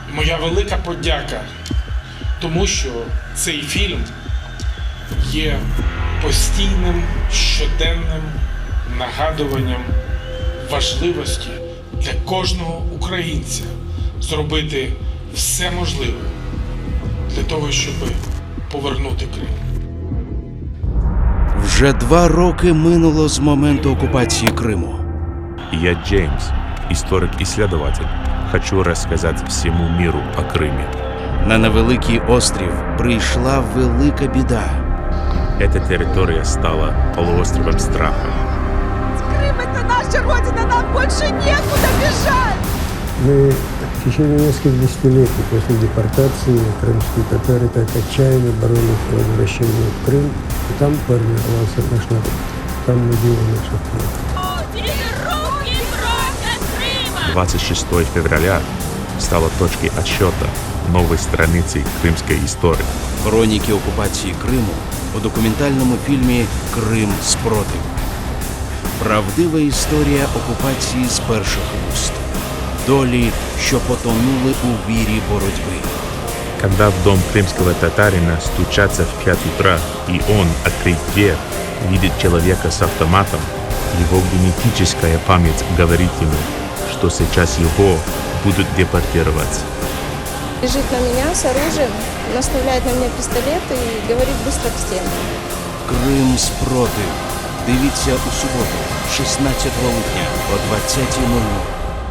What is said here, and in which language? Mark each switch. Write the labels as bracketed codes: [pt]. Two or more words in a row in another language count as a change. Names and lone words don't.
[uk] моя велика подяка, тому що цей фільм є постійним, щоденним нагадуванням важливості для кожного українця зробити все можливе для того, щоб повернути Крим. Вже 2 роки минуло з моменту окупації Криму. [ru] Я Джеймс, историк-исследователь. Хочу рассказать всему миру о Крыме. [uk] На невеликий острів прийшла велика біда. [ru] Эта территория стала полуостровом страха. Крым — это наша родина, нам больше некуда бежать! Мы в течение нескольких десятилетий после депортации крымские татары так отчаянно боролись за возвращение в Крым. И там формировался наш народ. Там могила наших предков. 26 февраля стало точкой отсчета новой страницы крымской истории. [uk] Хроніки окупації Криму у документальному фільмі «Крим спротив». Правдива історія окупації з перших вуст. Долі, що потонули у вірі боротьби. [ru] Когда в дом крымского татарина стучатся в 5 утра, и он, открыть дверь, видит человека с автоматом, его генетическая память говорит ему, что сейчас его будут депортировать. Бежит на меня с оружием, наставляет на меня пистолет и говорит быстро к стенам. [uk] «Крим спротив». Дивіться у суботу, 16 липня о 20:00.